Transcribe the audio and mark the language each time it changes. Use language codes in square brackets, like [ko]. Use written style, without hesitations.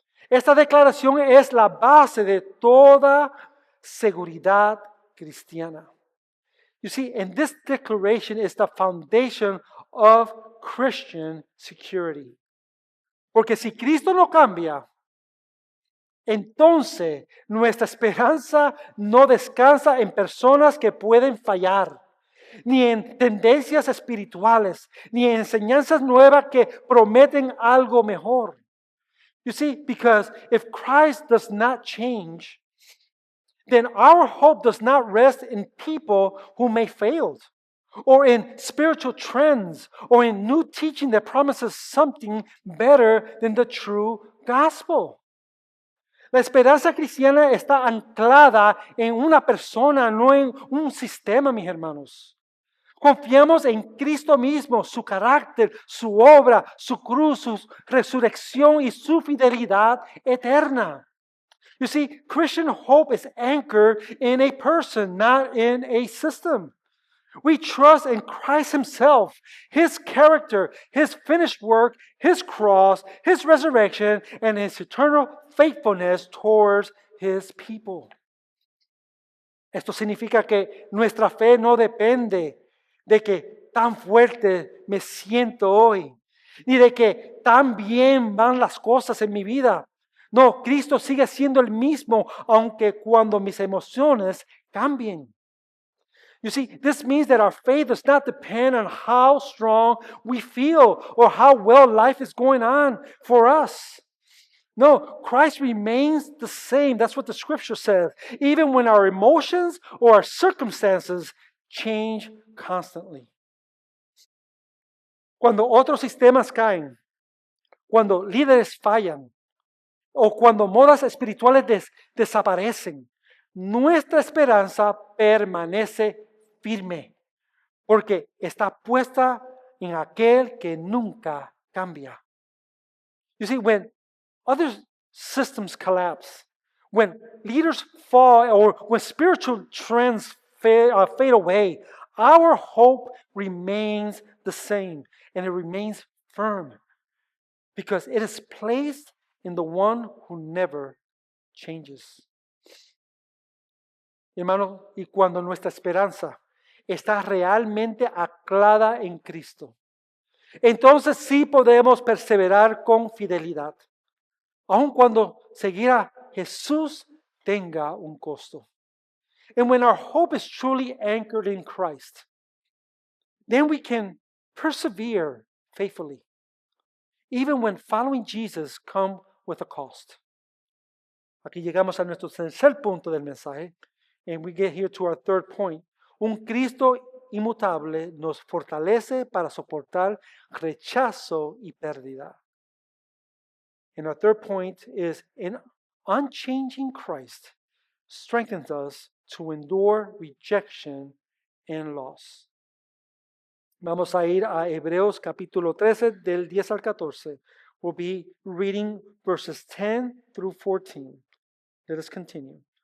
[es] Esta declaración es la base de toda seguridad cristiana. [en] You see, and this declaration is the foundation of Christian security. [es] Porque si Cristo no cambia, entonces nuestra esperanza no descansa en personas que pueden fallar, ni en tendencias espirituales, ni en enseñanzas nuevas que prometen algo mejor. [en] You see, because if Christ does not change, then our hope does not rest in people who may fail, or in spiritual trends, or in new teaching that promises something better than the true gospel. [es] La esperanza cristiana está anclada en una persona, no en un sistema, mis hermanos. Confiamos en Cristo mismo, su carácter, su obra, su cruz, su resurrección y su fidelidad eterna. [en] You see, Christian hope is anchored in a person, not in a system. We trust in Christ Himself, His character, His finished work, His cross, His resurrection, and His eternal faithfulness towards His people. [es] Esto significa que nuestra fe no depende de que tan fuerte me siento hoy, ni de que tan bien van las cosas en mi vida. No, Cristo sigue siendo el mismo, aunque cuando mis emociones cambien. [en] You see, this means that our faith does not depend on how strong we feel or how well life is going on for us. No, Christ remains the same. That's what the scripture says. Even when our emotions or our circumstances change constantly. [es] Cuando otros sistemas caen, cuando líderes fallan, o cuando modas espirituales desaparecen, nuestra esperanza permanece firme, porque está puesta en aquel que nunca cambia. [en] You see, when other systems collapse, when leaders fall, or when spiritual trends fade away, our hope remains the same, and it remains firm, because it is placed in the one who never changes. [es] Hermano, y cuando nuestra esperanza está realmente anclada en Cristo, entonces sí podemos perseverar con fidelidad. Aun cuando seguir a Jesús tenga un costo. [en] And when our hope is truly anchored in Christ, then we can persevere faithfully, even when following Jesus come with a cost. [es] Aquí llegamos a nuestro tercer punto del mensaje, [en] and we get here to our third point. [es] Un Cristo inmutable nos fortalece para soportar rechazo y pérdida. [en] And our third point is an unchanging Christ strengthens us to endure rejection and loss. [es] Vamos a ir a Hebreos capítulo 13 del 10 al 14. [en] We'll be reading verses 10 through 14. Let us continue.